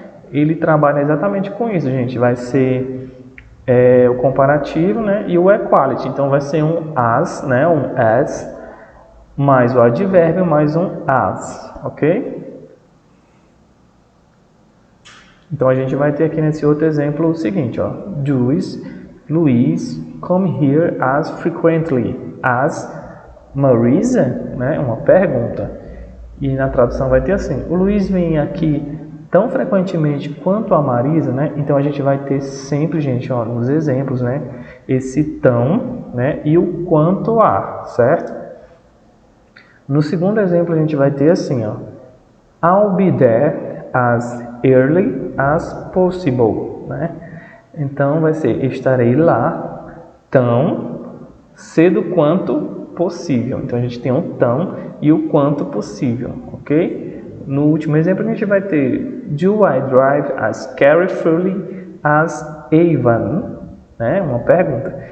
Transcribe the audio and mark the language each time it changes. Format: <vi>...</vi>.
<pt>Ele trabalha exatamente com isso, gente. Vai ser o comparativo, né? E o equality. Então vai ser um as, né? Um as mais o advérbio mais um as, ok? Então, a gente vai ter aqui nesse outro exemplo o seguinte, ó.</pt> <en>Luis come here as frequently as Marisa, né?</en> <pt>Uma pergunta. E na tradução vai ter assim, o Luiz vem aqui tão frequentemente quanto a Marisa, né? Então, a gente vai ter sempre, gente, ó, nos exemplos, né? Esse tão, né? E o quanto a, certo? No segundo exemplo, a gente vai ter assim, ó.</pt> <en>I'll be there as early as possible, né?</en> <pt>Então vai ser estarei lá tão cedo quanto possível. Então a gente tem um tão e o quanto possível, ok? No último exemplo a gente vai ter</pt> <en>do I drive as carefully as Ivan,</en> <pt>né? Uma pergunta.</pt>